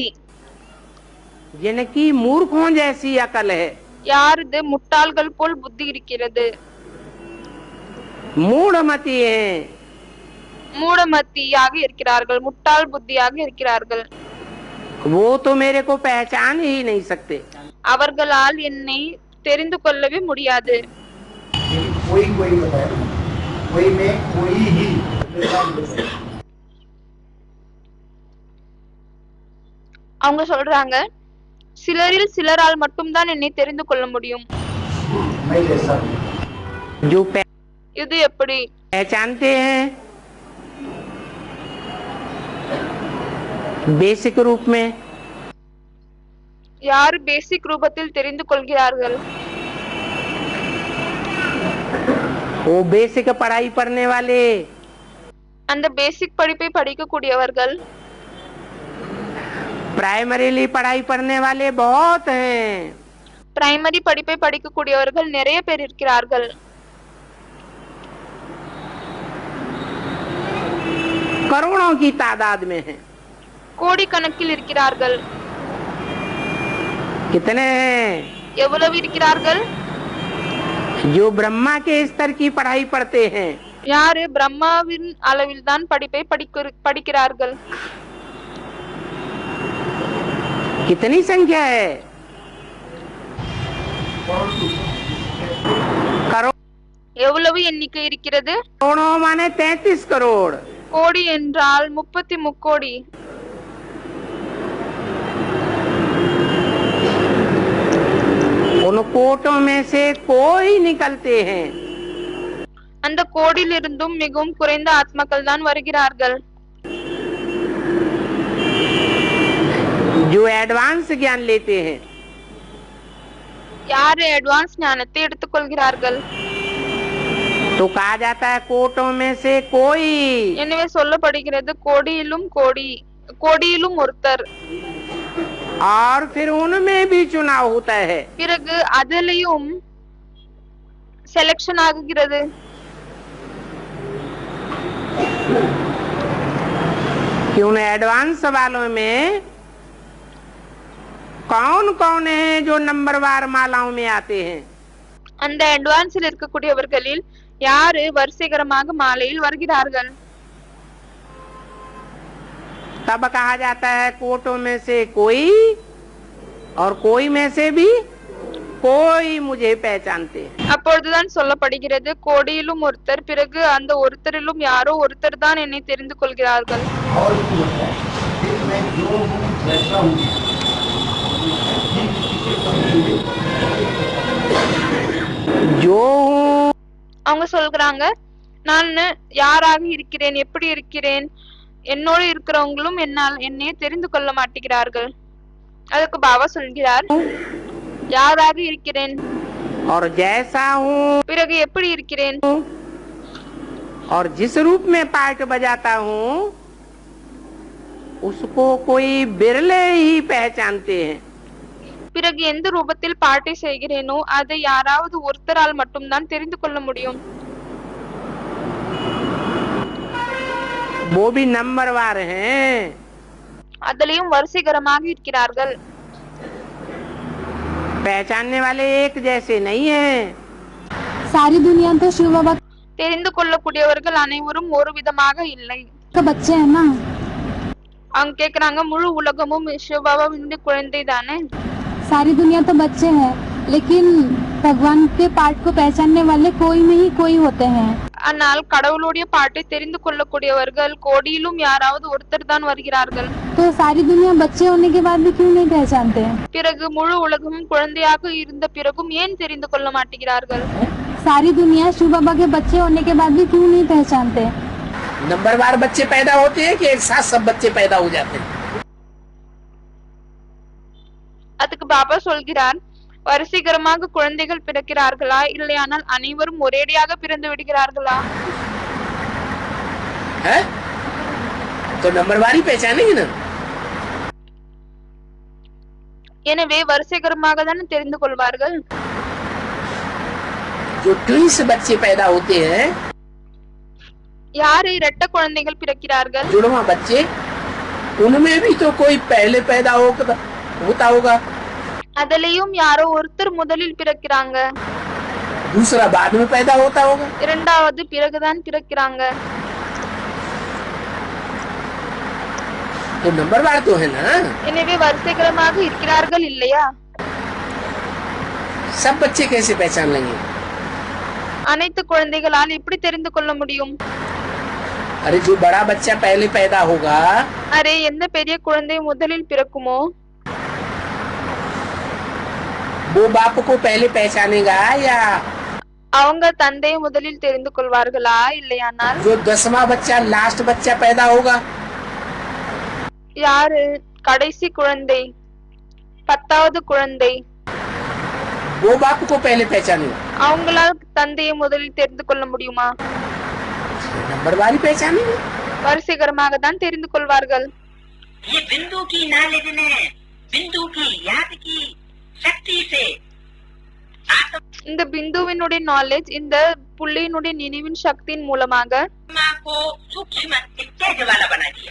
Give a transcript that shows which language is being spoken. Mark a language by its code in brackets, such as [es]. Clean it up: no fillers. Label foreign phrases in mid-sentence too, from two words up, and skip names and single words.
[hi] जिनकी मूर्खों जैसी अकल है [ta] யாரது முட்டாள்கள் போல் புத்தி இருக்கிறது [hi] मूढ़मती है [ta] மூடமத்தியாக இருக்கிறார்கள் முட்டாள் புத்தியாக இருக்கிறார்கள் [hi] वो तो मेरे को पहचान ही नहीं सकते [ta] அவர்களால் என்னை தெரிந்து கொள்ளவே முடியாது [hi] कोई कोई बताए कोई में कोई ही [ta] அவங்க சொல்றாங்க சிலரில் சிலரால் மட்டும்தான் என்னை தெரிந்து கொள்ள முடியும் [hi] मैं जैसा हूँ जो [ta] இது எப்படி [hi] पहचानते हैं बेसिक रूप में [ta] யார் பேசிக் ரூபத்தில் தெரிந்து கொள்கிறார்கள் [hi] वो बेसिक पढ़ाई पढ़ने वाले [ta] அந்த பேசிக் படிப்பை படிக்கக்கூடியவர்கள் [hi] प्राइमरीली पढ़ाई पढ़ने वाले बहुत हैं [ta] பிரைமரி படிப்பை படிக்கக்கூடியவர்கள் நிறைய பேர் இருக்கிறார்கள் [hi] करोड़ों की तादाद में हैं [ta] கோடிக்கணக்கில் இருக்கிறார்கள் [hi] कितने हैं [ta] எவ்வளவு இருக்கிறார்கள் [hi] जो ब्रह्मा के स्तर की पढ़ाई पढ़ते हैं [ta] யாரு பிரம்மாவின் அளவில் தான் படிப்பை படிக்கிறார்கள் [hi] कितनी संख्या है करोड़ [ta] எவ்வளவு எண்ணிக்கை இருக்கிறது [hi] करोड़ों माने 33 करोड़ [ta] கோடி என்றால் 33 கோடி [hi] उन कोटों में से कोई निकलते हैं [ta] அந்த கோடியிலிருந்தும் மிகவும் குறைந்த ஆத்மாக்கள் தான் வருகிறார்கள் [hi] जो एडवांस ज्ञान लेते हैं [ta] யாரு அட்வான்ஸ் ஞானத்தை எடுத்துக்கொள்கிறார்கள் [hi] तो कहा जाता है कोटों में से कोई [ta] எனவே சொல்லப்படுகிறது கோடியிலும் ஒருத்தர் [hi] और फिर उनमें भी चुनाव होता है [ta] பிறகு அதிலையும் செலக்ஷன் ஆகுகிறது [hi] कि उन एडवांस वालों में कौन कौन है जो नंबरवार मालाओं में आते हैं [ta] அந்த அட்வான்ஸில் இருக்கக்கூடியவர்களில் யாரு வரிசைகரமாக மாலையில் வருகிறார்கள் [hi] तब कहा जाता है कोटों में से कोई और कोई में से भी कोई मुझे पहचानते हैं [ta] அப்பொழுதுதான் சொல்லப்படுகிறது கோடியிலும் ஒருத்தர் பிறகு அந்த ஒருத்தரிலும் யாரோ ஒருத்தர் தான் என்னை தெரிந்து கொள்கிறார்கள் [hi] और भी होता है फिर मैं जो हूँ जैसा हूँ जो हूँ [ta] அவங்க சொல்றாங்க நான் யாராக இருக்கிறேன் எப்படி இருக்கிறேன் என்னோடு இருக்கிறவங்களும் என்னை தெரிந்து கொள்ள மாட்டேங்கிறார்கள் அதுக்கு பாபா சொல்கிறார் யாராக இருக்கிறேன் [hi] और जैसा हूँ [ta] பிறகு எப்படி இருக்கிறேன் [hi] और जिस रूप में पार्ट बजाता हूँ उसको कोई बिरले ही पहचानते हैं [ta] பிறகு எந்த ரூபத்தில் பாட்டை செய்கிறேனோ அதை யாராவது ஒருத்தரால் மட்டும்தான் தெரிந்து கொள்ள முடியும் [hi] वो भी नंबरवार हैं [ta] அதிலையும் வரிசைகரமாக இருக்கிறார்கள் [hi] पहचानने वाले एक जैसे नहीं हैं सारी दुनिया तो शिव बाबा [ta] தெரிந்து கொள்ளக்கூடியவர்கள் அனைவரும் ஒரு விதமாக இல்லை [hi] का बच्चे हैं ना [ta] அவங்க கேக்குறாங்க முழு உலகமும் சிவபாபாவினுடைய குழந்தை தானே [hi] सारी दुनिया तो बच्चे हैं लेकिन भगवान के पार्ट को पहचानने वाले कोई नहीं कोई होते हैं [ta] ஆனால் கடவுளுடைய பாட்டை தெரிந்து கொள்ளக்கூடியவர்கள் கோடியிலும் யாராவது ஒருத்தர் தான் வருகிறார்கள் [hi] तो सारी दुनिया बच्चे होने के बाद भी क्यों नहीं पहचानते हैं [ta] பிறகு முழு உலகமும் குழந்தையாக இருந்த பிறகும் ஏன் தெரிந்து கொள்ள மாட்டேங்கிறார்கள் [hi] सारी दुनिया शिव बाबा के बच्चे होने के बाद भी क्यों नहीं पहचानते नंबरवार बच्चे पैदा होते हैं कि एक साथ सब बच्चे पैदा हो जाते हैं [ta] அதுக்கு பாபா சொல்கிறார் வரிசைகரமாக குழந்தைகள் பிறக்கிறார்களா இல்லையானால் அனைவரும் ஒரேடியாக பிறந்து விடுகிறார்களா [hi] है? तो नंबरवारी पहचानेंगे ना [ta] எனவே வரிசைகரமாக தான் தெரிந்து கொள்வார்கள் [hi] जो ट्विंस बच्चे पैदा होते हैं [ta] யாரு இரட்ட குழந்தைகள் பிறக்கிறார்கள்? [hi] जुड़वा बच्चे, उनमें भी तो कोई पहले पैदा होता होगा, [ta] அதுலயும் யாரோ ஒருத்தர் முதலில் பிறக்கிறாங்க, [hi] दूसरा बाद में पैदा होता होगा। [ta] இரண்டாவது பிறகுதான் பிறக்கிறாங்க. [hi] तो नंबरवार तो है ना। [ta] எனவே வரிசைக்கிரமாக இருக்கிறார்கள் இல்லையா? [hi] सब बच्चे कैसे पहचान लेंगे? [ta] அனைத்து குழந்தைகளால் எப்படி தெரிந்து கொள்ள முடியும்? [hi] अरे जो बड़ा बच्चा पहले पैदा होगा, [ta] அரே எந்த பெரிய குழந்தை முதலில் பிறக்குமோ [hi] वो बाप को पहले पहचानेगा, या அவங்க தந்தையை முதலில் தெரிந்து கொள்வார்களா? [ta] இல்லையானால் [hi] जो 10वां बच्चा लास्ट बच्चा पैदा होगा, [ta] யாரு கடைசி குழந்தை 10வது குழந்தை [hi] वो बाप को पहले पहचानेगा। [ta] அவங்களால் தந்தையை முதலில் தெரிந்து கொள்ள முடியுமா? [hi] नंबरवारी पहचानेंगे। [ta] வரிசைகரமாக தான் தெரிந்து கொள்வார்கள். [hi] ये बिंदु की नॉलेज ने बिंदु की याद की शक्ति से [ta] இந்த பிந்துவினுடைய நாலேஜ் இந்த புள்ளியினுடைய நினைவின் சக்தியின் மூலமாக [hi] आत्मा को सूक्ष्म स्टेज वाला बना दिया।